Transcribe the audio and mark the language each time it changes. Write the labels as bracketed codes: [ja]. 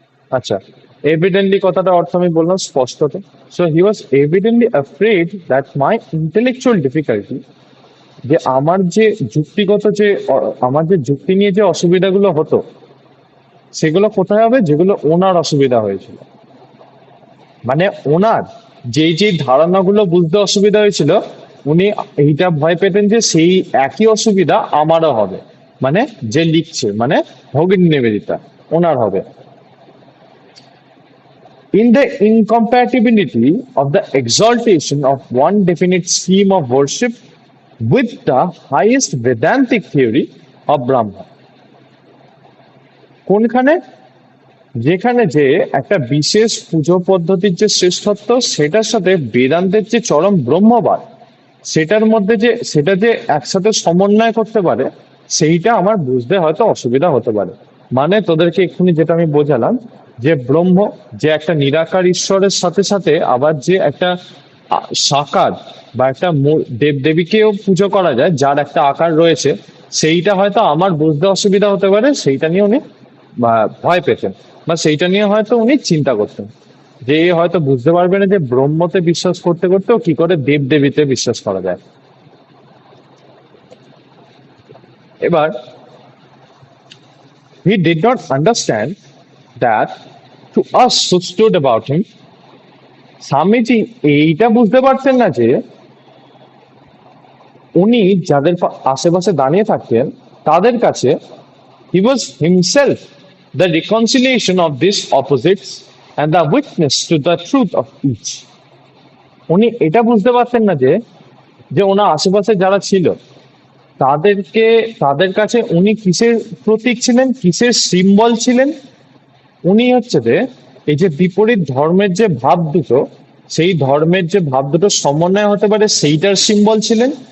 [bn] আচ্ছা, এভিডেন্টলি কথাটা অর্থ আমি বললাম স্পষ্টত। [en] so he was evidently afraid that my intellectual difficulty, [bn] যে আমার যে যুক্তিগত যে আমার যে যুক্তি নিয়ে যে অসুবিধাগুলো হতো, সেগুলো কোথায় হবে, যেগুলো ওনার অসুবিধা হয়েছিল। মানে ওনার যেই যেই ধারণাগুলো বুঝতে অসুবিধা হয়েছিল, উনি এইটা ভয় পেতেন যে সেই একই অসুবিধা আমারও হবে, মানে যে লিখছে, মানে ভগিনী নিবেদিতা, ওনার হবে। [en] In the incompatibility of the exaltation of one definite scheme of worship with the highest Vedantic theory of Brahma. [bn] কোনখানে? যেখানে যে একটা বিশেষ পুজো পদ্ধতির যে শ্রেষ্ঠত্ব, সেটার সাথে বেদান্তের যে চরম ব্রহ্মবাদ, সেটার মধ্যে যে সেটা যে একসাথে সমন্বয় করতে পারে, সেইটা আমার বুঝতে হয়তো অসুবিধা হতে পারে। মানে তোদেরকে এক্ষুনি যেটা আমি বোঝালাম, যে ব্রহ্ম, যে একটা নিরাকার ঈশ্বরের সাথে সাথে আবার যে একটা সাকার বা একটা দেবদেবীকেও পুজো করা যায়, যার একটা আকার রয়েছে, সেইটা হয়তো আমার বুঝতে অসুবিধা হতে পারে, সেইটা নিয়ে উনি ভয় পেতেন, বা সেইটা নিয়ে হয়তো উনি চিন্তা করতেন, যে এ হয়তো বুঝতে পারবে না যে ব্রহ্মতে বিশ্বাস করতে করতেও কি করে দেবদেবীতে বিশ্বাস করা যায়। [en] এবার he did not understand that to us who stood about him, [bn] Swamiji এইটা বুঝতে পারতেন না যে উনি যাদের আশেপাশে দাঁড়িয়ে থাকতেন, তাদের কাছে [en] he was himself the reconciliation of these opposites and the witness to the truth of each. [bn] উনি এটা বুঝতে পারতেন না যে যে ওনার আশেপাশে যারা ছিল, তাদেরকে, তাদের কাছে উনি কিসের প্রতীক ছিলেন, কিসের সিম্বল ছিলেন। উনি হচ্ছে যে এই যে বিপরীত ধর্মের যে ভাব দুটো, সেই ধর্মের যে ভাব দুটো সমন্বয় হতে পারে, সেইটার সিম্বল ছিলেন।